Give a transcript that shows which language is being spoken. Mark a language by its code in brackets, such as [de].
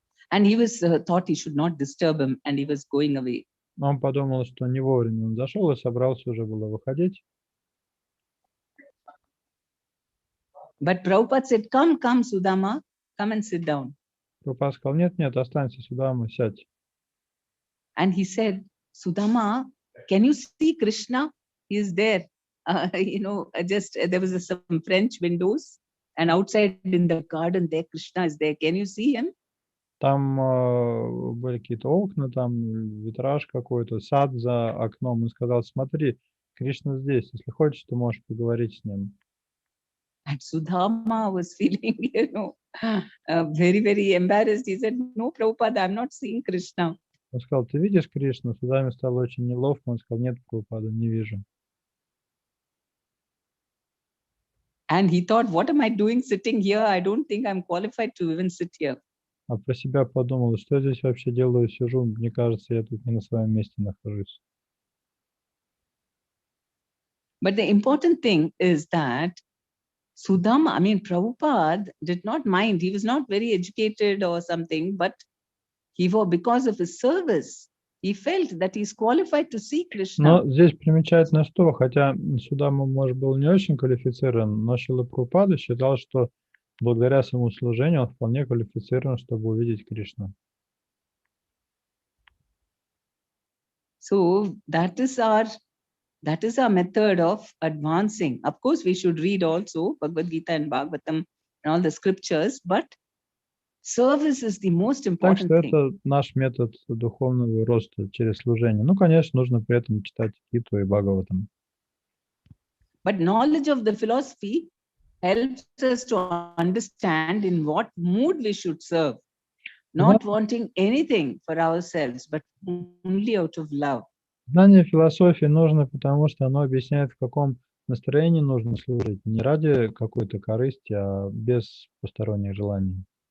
[en] And he was thought he should not disturb him and he was going away. [ru] Он подумал, что не вовремя он зашел и собрался уже было выходить. [en] But Prabhupada said, come, Sudama, come and sit down. [ru] Прабхупада сказал, нет, останься сюда, сядь. [en] And he said, Sudama, can you see Krishna? He is there. There was some French windows and outside in the garden there, Krishna is there. Can you see him? [ru] Там были какие-то окна, там витраж какой-то, сад за окном. Он сказал, смотри, Кришна здесь. Если хочешь, ты можешь поговорить с ним. [en] And Sudama was feeling, very, very embarrassed. He said, no, Prabhupada, I'm not seeing Krishna. [ru] Он сказал, ты видишь Кришну? Судаме стало очень неловко. Он сказал, нет, Прабхупада, не вижу. [en] And he thought, what am I doing sitting here? I don't think I'm qualified to even sit here. [ru] А про себя подумал, что я здесь вообще делаю, сижу, мне кажется, я тут не на своем месте нахожусь. [en] But the important thing is that Sudama, Prabhupada did not mind. He was not very educated or something, but because of his service, he felt that he's qualified to see Krishna. [ru] Но здесь примечательно, что, хотя Судама, может, был не очень квалифицирован, но Шрила Прабхупада считал, что благодаря своему служению он вполне квалифицирован, чтобы увидеть Кришну. [en] So that is our method of advancing. Of course, we should read also Bhagavad Gita and Bhagavatam and all the scriptures, but service is the most important [ru] Так что [en] thing. [ru] это наш метод духовного роста через служение. Ну, конечно, нужно при этом читать Гиту и Бхагаватам. [en] But knowledge of the philosophy helps us to understand in what mood we should serve, not wanting anything for ourselves, but only out of love. [ru] Знание философии нужно, потому что оно объясняет, в каком настроении нужно служить. Не ради какой-то корысти, а без посторонних желаний.